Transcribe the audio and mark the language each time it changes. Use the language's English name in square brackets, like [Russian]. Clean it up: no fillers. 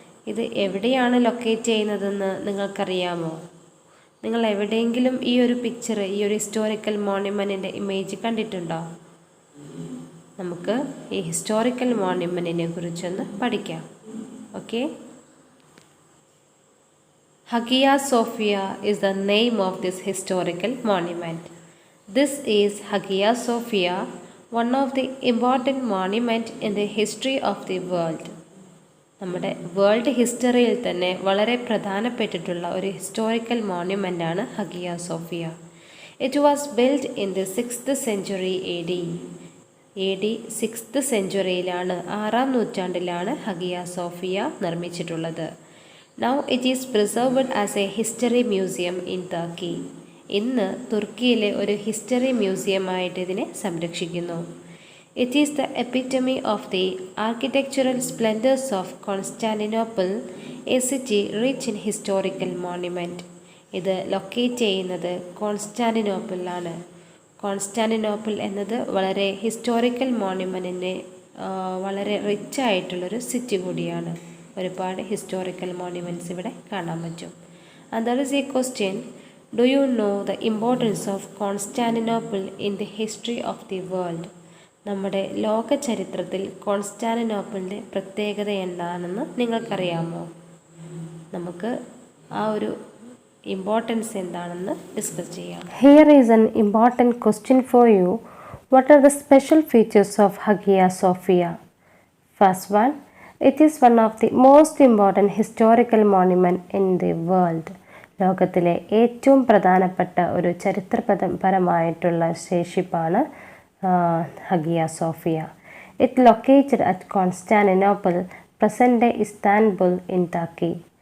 [Malayalam] ഇത് എവിടെയാണ് ലൊക്കേറ്റ് ചെയ്യുന്നതെന്ന് നിങ്ങൾക്കറിയാമോ? നിങ്ങൾ എവിടെയെങ്കിലും ഈ ഒരു പിക്ചർ, ഈ ഒരു ഹിസ്റ്റോറിക്കൽ മോണ്യുമെൻറ്റിൻ്റെ ഇമേജ് കണ്ടിട്ടുണ്ടോ? നമുക്ക് ഈ ഹിസ്റ്റോറിക്കൽ മോണ്യുമെൻറ്റിനെ കുറിച്ചൊന്ന് പഠിക്കാം. Okay. [English] Hagia Sophia is the name of this historical monument. This is Hagia Sophia, one of the important monument in the history of the world. [Malayalam] നമ്മുടെ വേൾഡ് ഹിസ്റ്ററിയിൽ തന്നെ വളരെ പ്രധാനപ്പെട്ടിട്ടുള്ള ഒരു ഹിസ്റ്റോറിക്കൽ മോണ്യുമെൻ്റ് ആണ് Hagia Sophia. [English] It was build in the 6th century AD. [Malayalam] AD 6th centuryയിലാണ്, 6ാം നൂറ്റാണ്ടിലാണ് Hagia Sophia നിർമ്മിച്ചിട്ടുള്ളത്. [English] Now it is preserved as a history museum in Turkey. [Malayalam] ഇന്ന് തുർക്കിയിലെ ഒരു ഹിസ്റ്ററി മ്യൂസിയമായിട്ട് ഇതിനെ സംരക്ഷിക്കുന്നു. [English] It is the epitome of the architectural splendors of Constantinople, a city rich in historical monument. [Malayalam] ഇത് locate ചെയ്യുന്നത് കോൺസ്റ്റാന്റിനോപ്പിളിലാണ്. Constantinople എന്നത് വളരെ historical മോണ്യുമെൻറ്റിന് വളരെ റിച്ച് ആയിട്ടുള്ളൊരു സിറ്റി കൂടിയാണ്. ഒരുപാട് ഹിസ്റ്റോറിക്കൽ മോണ്യുമെൻറ്റ്സ് ഇവിടെ കാണാൻ പറ്റും. [English] And there is a question, do you know the importance of Constantinople in the history of the world? [Malayalam] നമ്മുടെ ലോക ചരിത്രത്തിൽ കോൺസ്റ്റാന്റിനോപ്പിളിൻ്റെ പ്രത്യേകത എന്താണെന്ന് നിങ്ങൾക്കറിയാമോ? നമുക്ക് ആ ഒരു ഇമ്പോർട്ടൻസ് എന്താണെന്ന് ഡിസ്കസ് ചെയ്യാം. [English] Here is an important question for you. What are the special features of Hagia Sophia? First one, it is one of the most important historical monument in the world. [Malayalam] ലോകത്തിലെ ഏറ്റവും പ്രധാനപ്പെട്ട ഒരു ചരിത്രപരമായിട്ടുള്ള ശേഷിപ്പാണ് Hagia Sophia. [English] It located at Constantinople, present day Istanbul in Turkey.